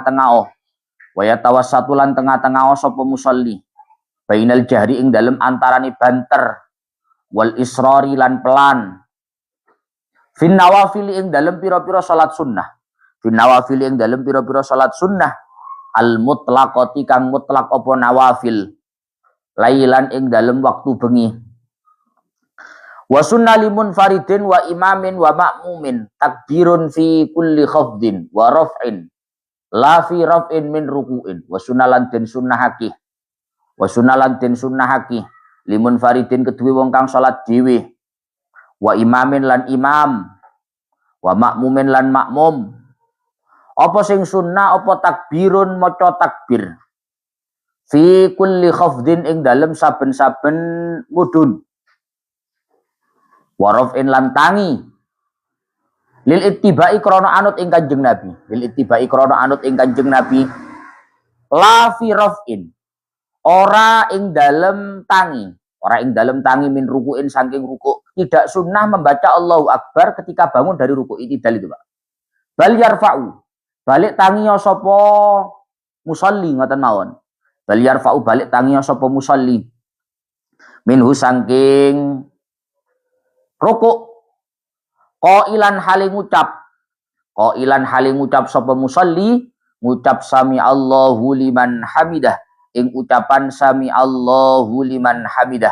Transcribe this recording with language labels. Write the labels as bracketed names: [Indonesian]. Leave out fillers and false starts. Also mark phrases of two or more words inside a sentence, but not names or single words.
[Javanese] tengah-tengah sapa musalli [Arabic] بين الجهر [Javanese] ing dalem antarane banter [Arabic] والإسرار [Javanese] lan pelan [Arabic] في النوافل [Javanese] ing dalem pira-pira salat sunnah [Arabic] المطلقة [Javanese] kang mutlak apa [Arabic] نوافل ليلا [Javanese] ing dalem waktu bengi. [Arabic] وسن لمنفرد وإمام ومأموم تكبير في كل خفض ورفع لا في رفع من ركوع وسن [Javanese] den sunnahaki [Arabic] لمنفرد [Javanese] kedue wong kang salat dhewe [Arabic] وإمام [Javanese] lan imam [Arabic] ومأموم [Javanese] lan makmum. Apa sing sunnah apa takbirun maca takbir [Arabic] في كل خفض [Javanese] ing dalem saben-saben mudhun warofin lan tangi [Arabic] للاتباع [Javanese] krana anut ing Kanjeng Nabi [Arabic] لا في رفع [Javanese] ora ing dalem tangi [Arabic] من ركوع [Javanese] saking ruku. [Indonesian] Tidak sunnah membaca [Arabic] الله أكبر [Indonesian] ketika bangun dari ruku. Itidal itu Pak. [Arabic] بل يرفع [Javanese] balik tangi sapa musalli ngoten mawon. [Arabic] بل يرفع [Javanese] balik tangi sapa musalli minhu saking ruku. [Arabic] Qailan [Javanese] hale ngucap sapa musalli ngucap [Arabic] سمع الله لمن حمده [Javanese] ing ucapan [Arabic] سمع الله لمن حمده.